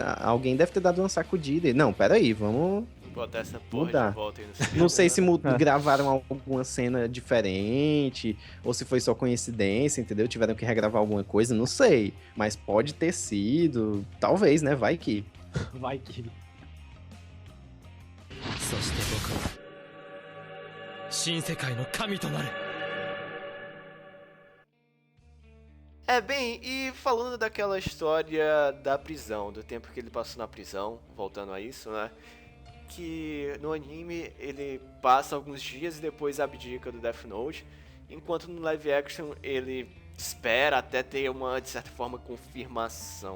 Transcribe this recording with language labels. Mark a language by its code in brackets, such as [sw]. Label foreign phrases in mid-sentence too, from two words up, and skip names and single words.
[pt] Alguém deve ter dado uma sacudida. Não, peraí, vamos Botar essa porra mudar. de volta aí no cinema, Não sei se né? gravaram alguma cena diferente, ou se foi só coincidência, entendeu? Tiveram que regravar alguma coisa, não sei. Mas pode ter sido. Talvez, né? Vai que. Vai que. [ja] そして僕は新世界の神となる。 [pt] Bem, e falando daquela história da prisão, do tempo que ele passou na prisão, voltando a isso, né? Que no anime ele passa alguns dias e depois abdica do Death Note, enquanto no [en] live action [pt] ele espera até ter uma, de certa forma, confirmação.